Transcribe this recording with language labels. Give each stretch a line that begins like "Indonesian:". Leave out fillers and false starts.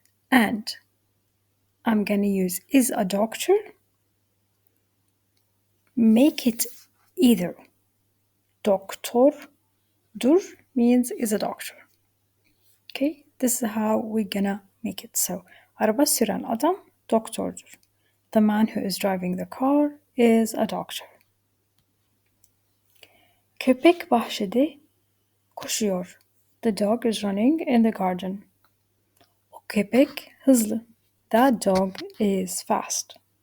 English: And I'm gonna use is a doctor. Make it either doktor, dur means is a doctor. Okay, this is how we're gonna make it.
Turkish: So, araba süren adam doktordur.
English: The man who is driving the car is a doctor.
Turkish: Köpek bahçede koşuyor.
English: The dog is running in the garden.
Turkish: O köpek hızlı.
English: That dog is fast.